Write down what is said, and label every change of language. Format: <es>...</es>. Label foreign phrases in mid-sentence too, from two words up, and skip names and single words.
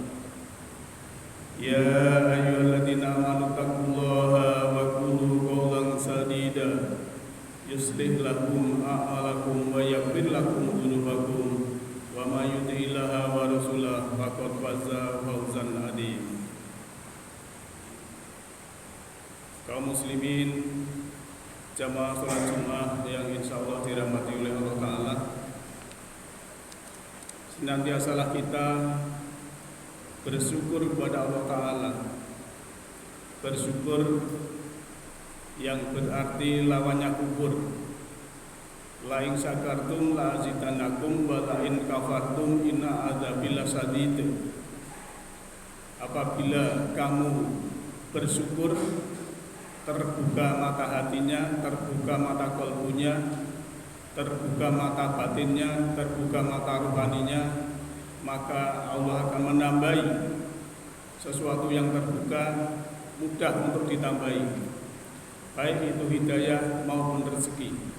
<ar>يا أيها الذين آمنوا اتقوا الله وقولوا قولا سديدا يصلح لكم أعمالكم ويغفر لكم ذنوبكم ومن يطع الله ورسوله فقد فاز فوزا عظيما.</ar> <id>Kaum muslimin jamaah salat Jumat yang insyaallah dirahmati oleh Allah Ta'ala, senantiasalah kita bersyukur kepada Allah Ta'ala. Bersyukur yang berarti lawannya kufur.</id> <ar>لئن شكرتم لأزيدنكم ولئن كفرتم إن عذابي لشديد.</ar> <id>Apabila kamu bersyukur, terbuka mata hatinya, terbuka mata kalbunya, terbuka mata batinnya, terbuka mata rohaninya, maka Allah akan menambahi sesuatu yang terbuka, mudah untuk ditambahi, baik itu hidayah maupun rezeki.</id>